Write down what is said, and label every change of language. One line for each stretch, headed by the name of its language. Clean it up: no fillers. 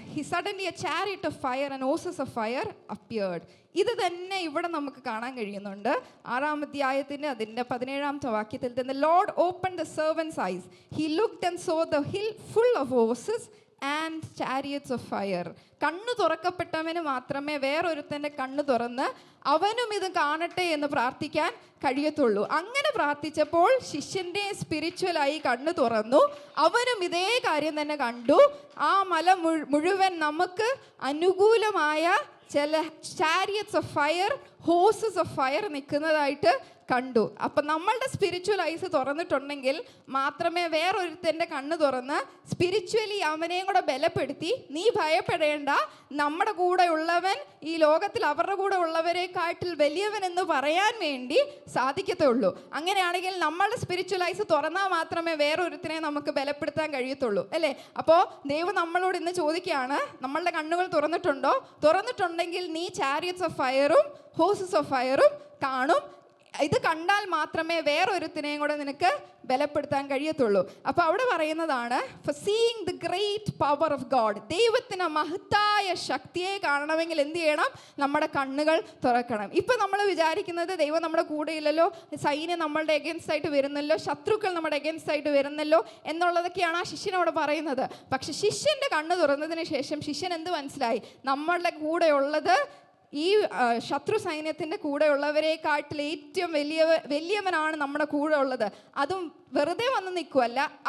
English: Suddenly a chariot of fire and horses of fire appeared.
Malayalam: ഇത് തന്നെ ഇവിടെ നമുക്ക് കാണാൻ കഴിയുന്നുണ്ട്. 6-ാം അധ്യായത്തിൻ്റെ അതിൻ്റെ 17-ാമത്തെ വാക്യത്തിൽ തന്നെ
English: Lord opened the servant's eyes. He looked and saw the hill full of horses and chariots of fire.
Malayalam: കണ്ണ് തുറക്കപ്പെട്ടവന് മാത്രമേ വേറൊരുത്തൻ്റെ കണ്ണ് തുറന്ന് അവനും ഇത് കാണട്ടെ എന്ന് പ്രാർത്ഥിക്കാൻ കഴിയത്തുള്ളൂ. അങ്ങനെ പ്രാർത്ഥിച്ചപ്പോൾ ശിഷ്യൻ്റെ സ്പിരിച്വലായി കണ്ണ് തുറന്നു. അവനും ഇതേ കാര്യം തന്നെ കണ്ടു. ആ മല മുഴുവൻ നമുക്ക് അനുകൂലമായ ചില
English: chariots of fire, horses of fire
Malayalam: നിൽക്കുന്നതായിട്ട് കണ്ടു. അപ്പം നമ്മളുടെ സ്പിരിച്വൽ ഐസ് തുറന്നിട്ടുണ്ടെങ്കിൽ മാത്രമേ വേറൊരുത്തൻ്റെ കണ്ണ് തുറന്ന് സ്പിരിച്വലി അവനെയും കൂടെ ബലപ്പെടുത്തി നീ ഭയപ്പെടേണ്ട, നമ്മുടെ കൂടെ ഉള്ളവൻ ഈ ലോകത്തിൽ അവരുടെ കൂടെ ഉള്ളവരെക്കാട്ടിൽ വലിയവൻ എന്ന് പറയാൻ വേണ്ടി സാധിക്കത്തുള്ളൂ. അങ്ങനെയാണെങ്കിൽ നമ്മളുടെ സ്പിരിച്വൽ ഐസ് തുറന്നാൽ മാത്രമേ വേറൊരുത്തിനെ നമുക്ക് ബലപ്പെടുത്താൻ കഴിയത്തുള്ളൂ അല്ലേ? അപ്പോൾ ദൈവം നമ്മളോട് ഇന്ന് ചോദിക്കുകയാണ്, നമ്മളുടെ കണ്ണുകൾ തുറന്നിട്ടുണ്ടോ? തുറന്നിട്ടുണ്ടെങ്കിൽ നീ ചാരിയറ്റ്സ് ഓഫ് ഫയറും ഹോഴ്സസ് ഓഫ് ഫയറും കാണും. ഇത് കണ്ടാൽ മാത്രമേ വേറൊരുത്തിനെയും കൂടെ നിനക്ക് ബലപ്പെടുത്താൻ കഴിയത്തുള്ളൂ. അപ്പോൾ അവിടെ പറയുന്നതാണ്,
English: for seeing the great power of God.
Malayalam: ദൈവത്തിന് മഹത്തായ ശക്തിയെ കാണണമെങ്കിൽ എന്ത് ചെയ്യണം? നമ്മുടെ കണ്ണുകൾ തുറക്കണം. ഇപ്പം നമ്മൾ വിചാരിക്കുന്നത് ദൈവം നമ്മുടെ കൂടെ ഇല്ലല്ലോ, സൈന്യം നമ്മളുടെ എഗൻസ്റ്റ് ആയിട്ട് വരുന്നല്ലോ, ശത്രുക്കൾ നമ്മുടെ എഗൻസ്റ്റ് ആയിട്ട് വരുന്നല്ലോ എന്നുള്ളതൊക്കെയാണ് ആ ശിഷ്യനോട് പറയുന്നത്. പക്ഷെ ശിഷ്യൻ്റെ കണ്ണ് തുറന്നതിന് ശേഷം ശിഷ്യൻ എന്ത് മനസ്സിലായി? നമ്മളുടെ കൂടെ ഉള്ളത് ഈ ശത്രു സൈന്യത്തിൻ്റെ കൂടെയുള്ളവരെക്കാട്ടിൽ ഏറ്റവും വലിയവനാണ് നമ്മുടെ കൂടെ ഉള്ളത്. അതും വെറുതെ വന്ന് നിൽക്കുമല്ല,